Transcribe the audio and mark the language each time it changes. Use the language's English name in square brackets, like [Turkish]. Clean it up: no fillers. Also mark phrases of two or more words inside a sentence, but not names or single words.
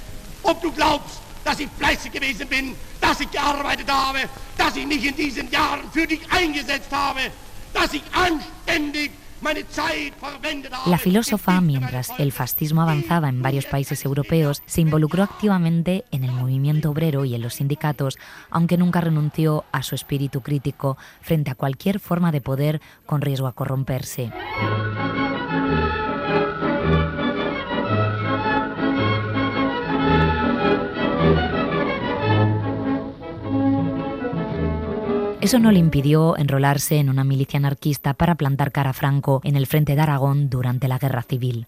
[German] Ob du glaubst, dass ich fleißig gewesen bin, dass ich gearbeitet habe, dass ich mich in diesen Jahren für dich eingesetzt habe, dass ich anständig meine Zeit verwendet habe. [Spanish] La filósofa, mientras el fascismo avanzaba en varios países europeos, se involucró activamente en el movimiento obrero y en los sindicatos, aunque nunca renunció a su espíritu crítico frente a cualquier forma de poder con riesgo a corromperse. Eso no le impidió enrolarse en una milicia anarquista para plantar cara a Franco en el frente de Aragón durante la Guerra Civil.